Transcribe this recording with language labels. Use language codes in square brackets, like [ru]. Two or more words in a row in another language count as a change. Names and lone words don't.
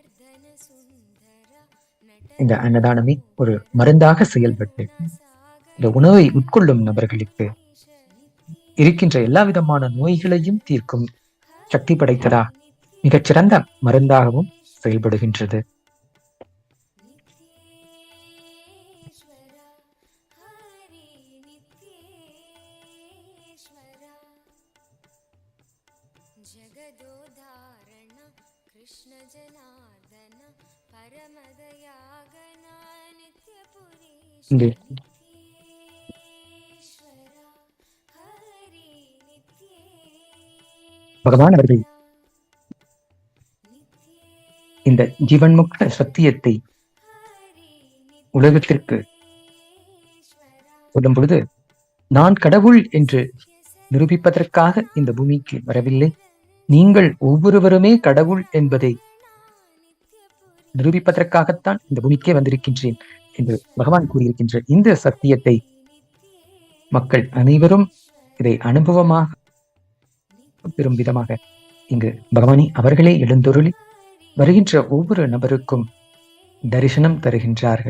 [ta] இந்த அன்னதானமே ஒரு மருந்தாக செயல்பட்டு இந்த உணவை உட்கொள்ளும் நபர்களுக்கு இருக்கின்ற எல்லா விதமான நோய்களையும் தீர்க்கும் சக்தி படைத்ததா மிகச்சிறந்த மருந்தாகவும் செயல்படுகின்றது. [sa] जगदोदारण कृष्ण जनार्दन परमदयागन नित्यपुरीश नित्येश्वर हरि नित्येश्वर [ta] பகவான் அவர்கள் இந்த ஜீவன் முக்த சத்தியத்தை உலகத்திற்கு சொல்லும் பொழுது நான் கடவுள் என்று நிரூபிப்பதற்காக இந்த பூமிக்கு வரவில்லை, நீங்கள் ஒவ்வொருவருமே கடவுள் என்பதை நிரூபிப்பதற்காகத்தான் இந்த பூமிக்கே வந்திருக்கின்றேன் என்று பகவான் கூறியிருக்கின்ற இந்த சத்தியத்தை மக்கள் அனைவரும் இதை அனுபவமாக பெறும் விதமாக இங்கு பகவானே அவர்களே எழுந்தொருளி வருகின்ற ஒவ்வொரு நபருக்கும் தரிசனம் தருகின்றார்கள்.